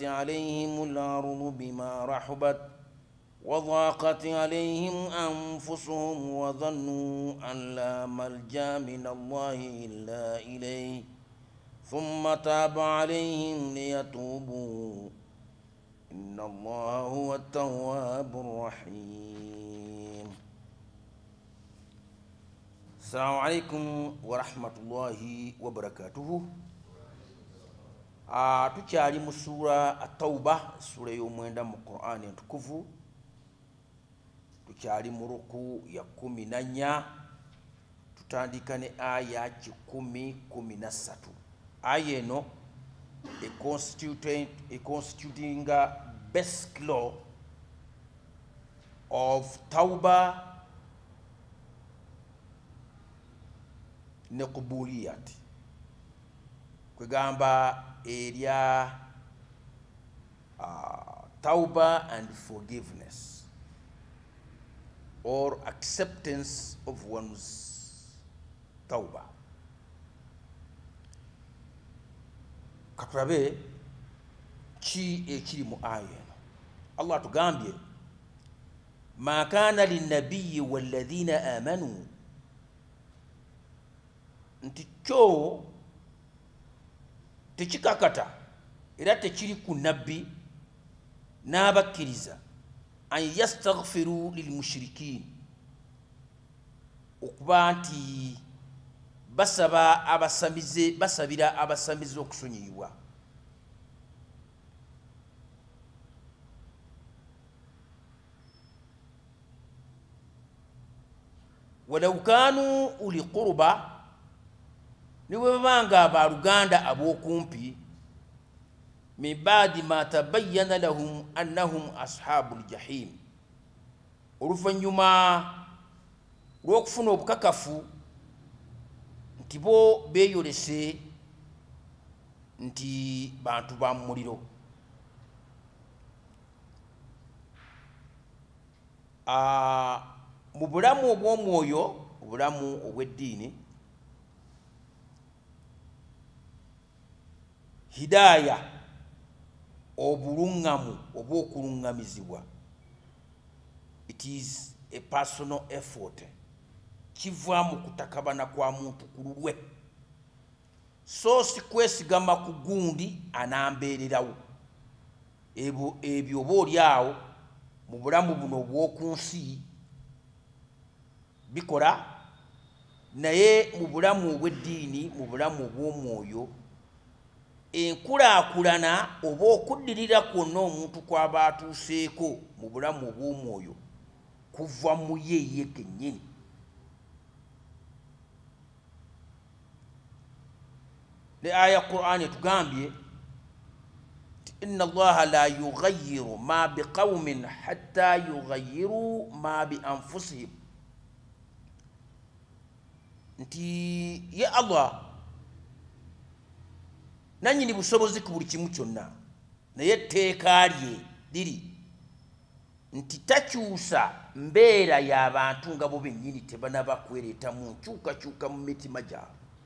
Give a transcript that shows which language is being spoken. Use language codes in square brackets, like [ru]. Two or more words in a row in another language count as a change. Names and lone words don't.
[ar] عليهم الأرض بما رحبت وضاقت عليهم أنفسهم وظنوا أن لا ملجأ من الله إلا إليه ثم تاب عليهم ليتوبوا إن الله هو التواب الرحيم. السلام عليكم ورحمة الله وبركاته. [lg] tukyali mu sura at-Tauba, sura y'omwenda mu Qur'ani entukuvu. Tukyali mu ruku ya 14, tutandika ne aya 10:13. Aya eno [en] constituting basic law of Tauba ne qubuliyat. Kwegamba area Tauba and forgiveness or acceptance of one's Tauba. [lg] Katurabe ki ekiri mu aya. [ar] Allah tugambye ما كان للنبي والذين آمنوا, [lg] nti kyo tekikakata era tekiri ku nabbi n'abakkiriza [ar] أن يستغفروا للمشركين, [lg] okuba nti basabira abasamize okusonyiyibwa. [ar] ولو كانوا أولي قربى, [lg] niwe babanga abaluganda ab'okumpi, [ar] من بعد ما تبين لهم أنهم أصحاب الجحيم, [lg] oluvannyuma lw'okufuna obukakafu nti bo beeyolese nti bantu ba muliro. Mu bulamu obw'omwoyo, obulamu obw'eddiini, hidaya, obulungamu obw'okulungamizibwa, [en] it is a personal effort [lg] kiva mu kutakabana kwa muntu kululwe so si kwesigama ku gundi anambeererawo ebyo oboolyawo mu bulamu buno obw'okunsi bikola naye mu bulamu obw'eddiini mu bulamu obw'omwoyo enkulaakulana oba okuddirira kwonna omuntu kw'aba atuuseeko mu bulamu obw'omwoyo kuva mu ye kennyini. Ne aya Qur'an etugambye [ar] إن الله لا يغير ما بقوم حتى يغيروا ما بأنفسهم, [lg] nti ye Allah nanyini busobozi ku buli kimu kyonna naye etteeka lye liri nti takyusa mbeera y'abantu nga bo bennyini tebanaba kwereetamu nkyukakyuka mu mitima gyabwe.